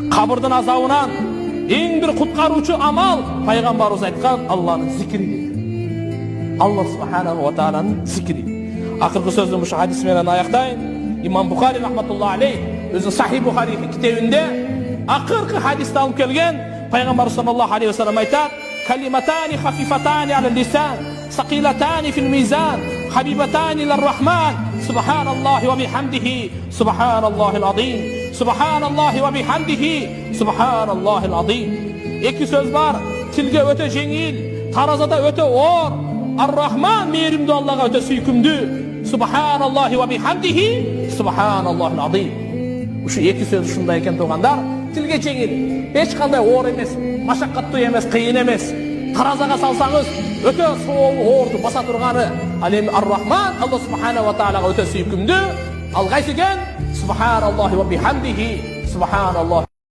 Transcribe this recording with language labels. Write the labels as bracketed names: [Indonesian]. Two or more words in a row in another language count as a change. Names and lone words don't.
[Kyrgyz] Кабырдын азабынан эң бир куткаруучу амал пайгамбарыбыз айткан Алланын зикри. Аллах [Arabic] سبحانه وتعالى [Kyrgyz] зикри. Акыркы сөзүм ушу хадис менен аяктайын. Имам Бухари [Arabic] رحمة الله عليه [Kyrgyz] өзү Сахих Бухари китебинде акыркы хадисти алып келген. [Arabic] Пайгамбар صلى الله عليه وسلم айтат: "كلمتان خفيفتان على اللسان، ثقيلتان في الميزان، حبيبتان إلى الرحمن، سبحان الله وبحمده، سبحان الله العظيم، سبحان الله وبحمده، سبحان الله العظيم." [Kyrgyz] Эки сөз бар, тилге өтө жеңил, таразада өтө оор. Ар-Рахман мейримдүү Аллага өтө сүйкүмдүү. [Arabic] سبحان الله وبحمده، سبحان الله العظيم. [Kyrgyz] Ушу эки сөз ушундай экен туугандар. Тилге жеңил, эч кандай оор эмес, машаккаттуу эмес, кыйын эмес. Таразага салсаңыз өтө оорду баса турганы. Ал эми Ар-Рахман Алла [Arabic] سبحانه وتعالى [Kyrgyz] өтө сүйкүмдүү. Ал кайсы экен? [Arabic] سبحان الله وبحمده، سبحان الله.